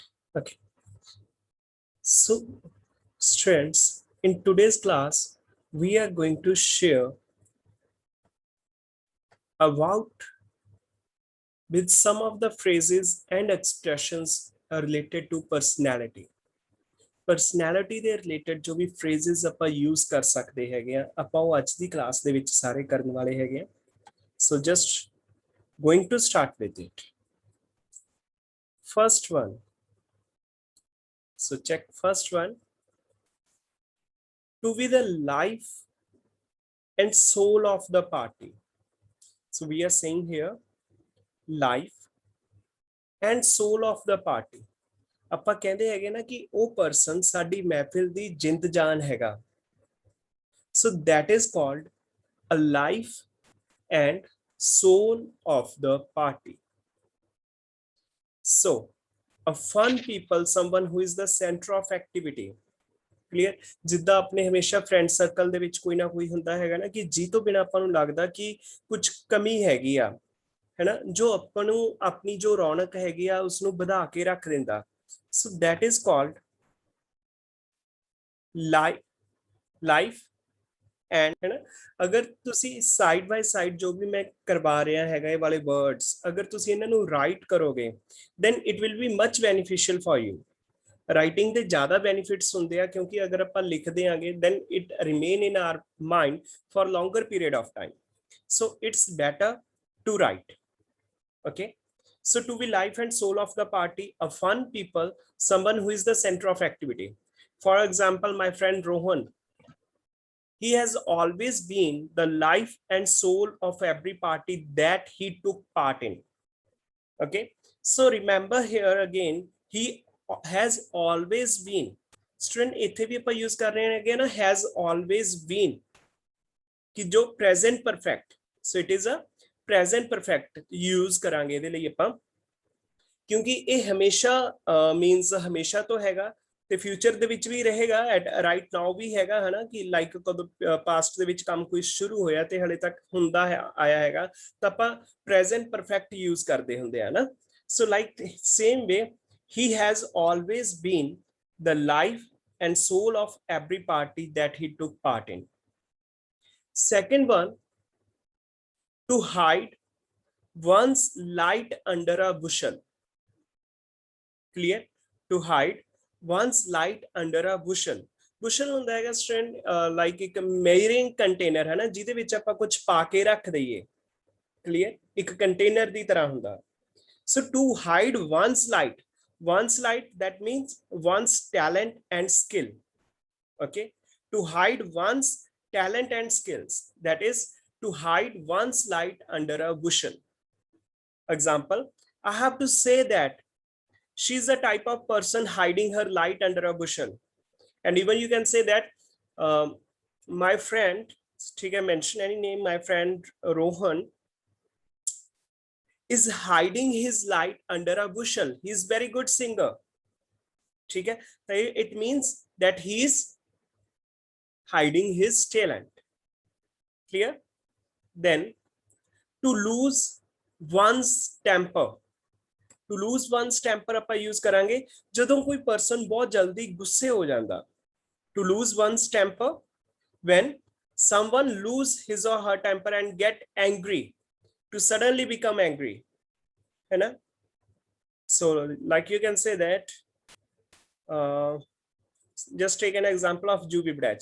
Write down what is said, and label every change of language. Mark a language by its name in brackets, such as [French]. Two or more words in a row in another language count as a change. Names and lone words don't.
[English] Okay, so students, in today's class, we are going to share about with some of the phrases and expressions related to personality. [Punjabi] ਪਰਸਨੈਲਿਟੀ ਦੇ ਰਿਲੇਟਡ ਜੋ ਵੀ ਫਰੇਜ਼ਸ ਆਪਾਂ ਯੂਜ਼ ਕਰ ਸਕਦੇ ਹੈਗੇ ਆ ਆਪਾਂ ਉਹ ਅੱਜ ਦੀ ਕਲਾਸ ਦੇ ਵਿੱਚ ਸਾਰੇ ਕਰਨ ਵਾਲੇ ਹੈਗੇ ਆ [English] so just going to start with it. First one, so check first one, to be the life and soul of the party. So we are saying here life and soul of the party. [Punjabi] ਆਪਾਂ ਕਹਿੰਦੇ ਹੈਗੇ ਨਾ ਕਿ ਉਹ ਪਰਸਨ ਸਾਡੀ ਮਹਿਫਿਲ ਦੀ ਜਿੰਦ ਜਾਨ ਹੈਗਾ [English] so that is called a life and soul of the party. So a fun people, someone who is the center of activity. Clear? [Punjabi] ਜਿੱਦਾਂ ਆਪਣੇ ਹਮੇਸ਼ਾ ਫਰੈਂਡ ਸਰਕਲ ਦੇ ਵਿੱਚ ਕੋਈ ਨਾ ਕੋਈ ਹੁੰਦਾ ਹੈਗਾ ਨਾ ਕਿ ਜੀ ਤੋਂ ਬਿਨਾ ਆਪਾਂ ਨੂੰ ਲੱਗਦਾ ਕਿ ਕੁਝ ਕਮੀ ਹੈਗੀ ਆ ਹੈਨਾ ਜੋ ਆਪਾਂ ਨੂੰ ਆਪਣੀ ਜੋ ਰੌਣਕ ਹੈਗੀ ਆ ਉਸ ਨੂੰ ਵਧਾ ਕੇ ਰੱਖ ਦਿੰਦਾ [English] so that is called life and [Hindi] है ना अगर तुसी [English] side by side [Hindi] जो भी मैं करवा रहा है वाले वर्ड्स अगर तुसी इन्हां नू राइट करोगे [English] then it will be much beneficial for you. [Punjabi] राइटिंग ਦੇ ਜ਼ਿਆਦਾ ਬੈਨੀਫਿਟਸ ਹੁੰਦੇ ਆ ਕਿਉਂਕਿ ਅਗਰ ਆਪਾਂ ਲਿਖਦੇ ਆਂਗੇ [English] then it remain in our mind for longer period of time. So it's better to write. Okay, so to be life and soul of the party, a fun people, someone who is the center of activity. For example, my friend Rohan, he has always been the life and soul of every party that he took part in. Okay, so remember here again, he has always been. Student [Hindi] इथे भी अपन [English] use [Hindi] कर रहे हैं [English] again has always been [Hindi] कि जो [English] present perfect, so it is a present perfect [Punjabi] use करांगे ਇਹਦੇ ਲਈ ਆਪਾਂ ਕਿਉਂਕਿ ਇਹ ਹਮੇਸ਼ਾ means ਹਮੇਸ਼ਾ ਤੋਂ ਹੈਗਾ ਤੇ ਫਿਊਚਰ ਦੇ ਵਿੱਚ ਵੀ ਰਹੇਗਾ [English] at right now [Punjabi] ਵੀ ਹੈਗਾ ਹਨਾ ਕਿ ਲਾਈਕ ਕਦੋਂ ਪਾਸਟ ਦੇ ਵਿੱਚ ਕੰਮ ਕੋਈ ਸ਼ੁਰੂ ਹੋਇਆ ਤੇ ਹਲੇ ਤੱਕ ਹੁੰਦਾ ਆਇਆ ਹੈਗਾ ਤਾਂ ਆਪਾਂ [English] present perfect use [Punjabi] ਕਰਦੇ ਹੁੰਦੇ ਆ ਨਾ [English] so like same way [Punjabi] ਹੀ [English] has always been the life and soul of every party that he took part in. Second one, to hide one's light under a bushel. Clear? To hide one's light under a bushel. [Punjabi] Bushel ਹੁੰਦਾ ਹੈਗਾ [English] student like [Punjabi] ਇੱਕ [English] measuring container [Punjabi] ਹੈ ਨਾ ਜਿਹਦੇ ਵਿੱਚ ਆਪਾਂ ਕੁਝ ਪਾ ਕੇ ਰੱਖ ਦਈਏ ਕਲੀਅਰ ਇੱਕ ਕੰਟੇਨਰ ਦੀ ਤਰ੍ਹਾਂ ਹੁੰਦਾ [English] so to hide one's light that means one's talent and skill. Okay, to hide one's talent and skills, that is to hide one's light under a bushel. Example, I have to say that she's a type of person hiding her light under a bushel. And even you can say that my friend, [Hindi] ठीक है, [English] mention any name, my friend Rohan is hiding his light under a bushel. He is very good singer. [Hindi] ठीक है, [English] it means that he is hiding his talent. Clear? Then to lose one's temper. To lose one's temper [Punjabi] ਆਪਾਂ यूज करांगे ਜਦੋਂ ਕੋਈ person ਬਹੁਤ ਜਲਦੀ ਗੁੱਸੇ ਹੋ ਜਾਂਦਾ. [English] To lose one's temper, when someone lose his or her temper and get angry, to suddenly become angry, [Hindi] है ना? [English] So like you can say that just take an example of Jubi Brach.